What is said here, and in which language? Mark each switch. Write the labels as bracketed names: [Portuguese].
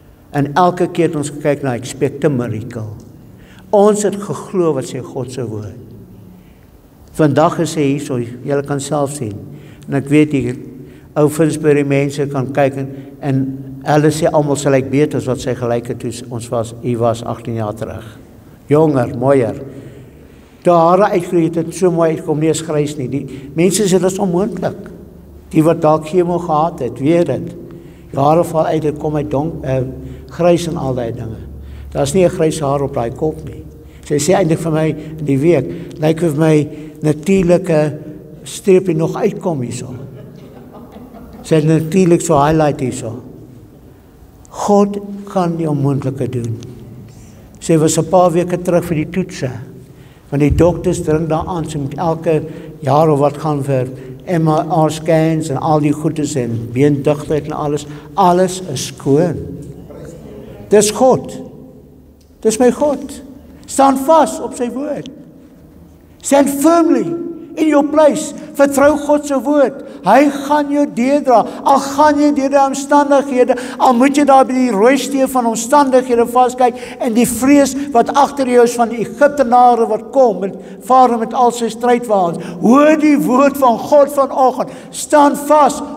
[Afrikaans] En elke keer het ons gekyk na [English] expect a miracle. [Afrikaans] Ons het geglo wat sê God se woord. Vandag is hy hierso, julle kan self sien. En ek weet die ou Finsbury mense kan kyk en hulle sê almal sy lyk beter as wat sy gelyk het toe hy was 18 jaar terug. Jonger, mooier. Toe hare uitgroei het so mooi uitkom, nie eens grys nie. Die mense sê dit is onmoontlik. Die wat dalk chemo gehad het, weet dit. Die hare val uit, dit kom uit grys en al die dinge. Daar's nie 'n grys haar op daai kop nie. Sy sê eintlik vir my in die week, lyk of my natuurlike streepie nog uitkom hierso. Sy het natuurlik so highlight hierso. God kan die onmoontlike doen. Sy was 'n paar weke terug vir die toetse. Want die dokters dring daaraan, sy moet elke jaar of wat gaan vir MR scans en al die goedes en beendigtheid en alles is skoon. Dis God. Dis my God. Staan vas op sy woord. [English] Stand firmly in your place. [Afrikaans] Vertrou God se woord. Hy gaan jou deurdra. Al gaan jy deur die omstandighede, al moet jy daar by die rooi steef van omstandighede vaskyk en die vrees wat agter jou is van die Egiptenare wat kom en Farao met al sy strydwaans. Hoor die woord van God vanoggend. Staan vas.